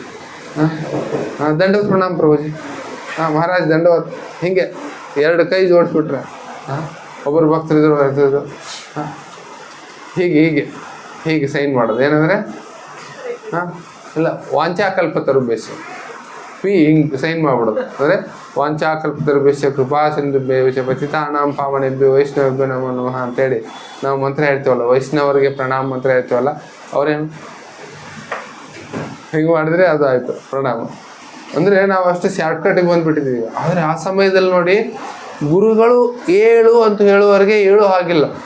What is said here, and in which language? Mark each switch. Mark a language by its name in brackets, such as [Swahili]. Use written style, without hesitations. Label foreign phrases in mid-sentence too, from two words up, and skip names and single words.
[Kannada] ದಂಡವತ್ ಪ್ರಣಾಮ ಪ್ರಭುಜಿ, ಮಹಾರಾಜ್ ದಂಡವತ್, ಹೀಗೆ 2 ಕೈ ಜೋಡಿಸ್ಬಿಟ್ರೆ ಒಬ್ಬರು ಭಕ್ತರಿದ್ರು ಬರ್ತಿದ್ರು. ಹೀಗೆ ಹೀಗೆ ಹೀಗೆ ಸೈನ್ ಮಾಡೋದು ಏನಂದರೆ ಹಾಂ ಇಲ್ಲ ವಾಂಚಾಕಲ್ಪತರುಭ್ಯಶ್ಚ ಪಿ ಹಿಂಗೆ ಸೈನ್ ಮಾಡ್ಬಿಡೋದು ಅಂದರೆ [Sanskrit] ವಾಂಚಾಕಲ್ಪತರುಭ್ಯಶ್ಚ ಕೃಪಾ ಸಿಂಧುಭ್ಯಶ್ಚ ಪತಿತಾನಾಂ ಪಾವನೇಭ್ಯೋ ವೈಷ್ಣವೇಭ್ಯೋ ನಮೋ ನಮಃ [Kannada] ಅಂತೇಳಿ ನಾವು ಮಂತ್ರ ಹೇಳ್ತೀವಲ್ಲ, ವೈಷ್ಣವರಿಗೆ ಪ್ರಣಾಮ ಮಂತ್ರ ಹೇಳ್ತೀವಲ್ಲ, ಅವರೇನು ಹಿಂಗೆ ಮಾಡಿದ್ರೆ ಅದು ಆಯಿತು ಪ್ರಣಾಮ. ಅಂದರೆ ನಾವು ಅಷ್ಟು ಶಾರ್ಟ್ಕಟಿಗೆ ಬಂದುಬಿಟ್ಟಿದ್ದೀವಿ. ಆದರೆ ಆ ಸಮಯದಲ್ಲಿ ನೋಡಿ, ಗುರುಗಳು ಏಳು ಅಂತ ಹೇಳುವವರೆಗೆ ಹೇಳೋ ಹಾಗಿಲ್ಲ.